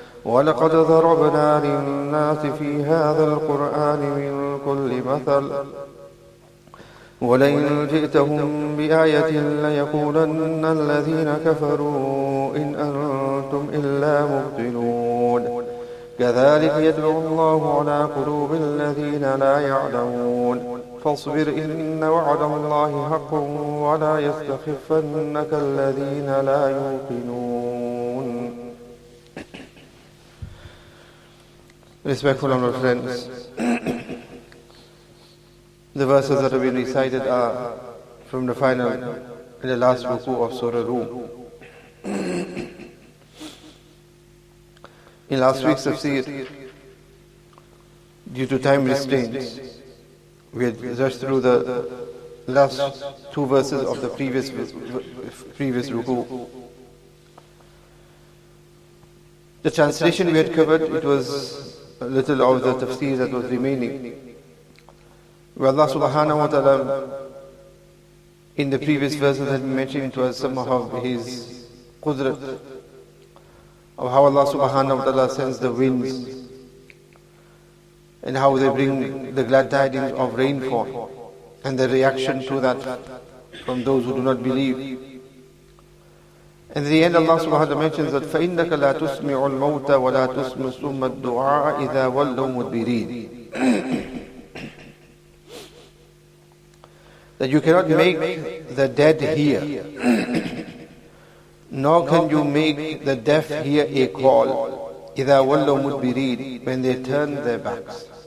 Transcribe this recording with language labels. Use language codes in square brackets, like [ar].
[ar] ولقد ضربنا للناس في هذا القرآن من كل مثل ولئن جئتهم بآية ليقولن الذين كفروا إن أنتم إلا مبطلون. كذلك يطبع الله على قلوب الذين لا يعلمون. فاصبر إن وعد الله حق ولا يستخفنك الذين لا يوقنون. [en] Respectful honored friends, the verses that have been recited are from the final and the last ruku of Surah Rum. In last week's tafsir, due to time restraints, we had rushed through the last two verses of the previous ruku. The translation we had covered, it was a little of the tafsir that was remaining, where Allah subhanahu wa ta'ala in the previous verses had mentioned to us some of His qudrat, of how Allah subhanahu wa ta'ala sends the winds and how they bring the glad tidings of rainfall and the reaction to that from those who do not believe. And in the end Allah subhanahu wa ta'ala mentions that [ar] فَإِنَّكَ لَا تُسْمِعُ الْمَوْتَ وَلَا تُسْمِعُ الصُّمَّ الدُّعَاءَ إِذَا وَلَّوْا مُدْبِرِينَ. [en] That you cannot make the dead hear, nor can you make the deaf hear a call, [ar] إِذَا وَلَّوْا مُدْبِرِينَ, [en] when they turn their backs.